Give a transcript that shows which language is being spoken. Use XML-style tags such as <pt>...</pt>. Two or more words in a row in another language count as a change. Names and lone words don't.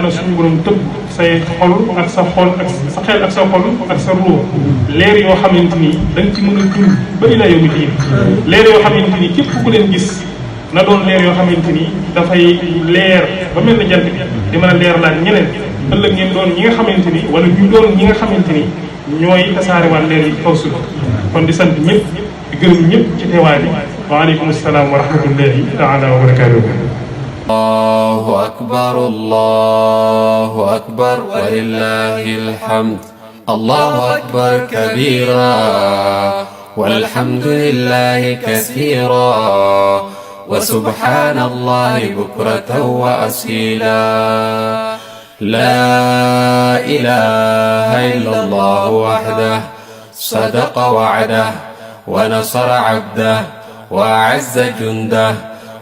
<wo>na suñu borom tëbb say xol ak sa xol ak sa xel ak sa xol ak sa ruux leer yoo xamante ni da nga ci mën a dund ba</wo> <ar>إلى يوم الدين</ar> <wo>leer yoo xamante ni képp ku leen gis na doon leer yoo xamante ni dafay leer ba mel na jant bi di mën a leer laat ñeneen ëllëg ngeen doon ñi nga xamante ni wala ñu doon ñi nga xamante ni ñooy tasaarewaat leer yi kaw suuf kon di sant ñëpp di gërëm ñëpp ci teewaay bi</wo> <ar>وعليكم السلام ورحمة الله تعالى وبركاته. الله أكبر الله أكبر ولله الحمد الله أكبر كبيرا والحمد لله كثيرا وسبحان الله بكرة وأصيلا لا إله إلا الله وحده صدق وعده ونصر عبده وأعز جنده</ar>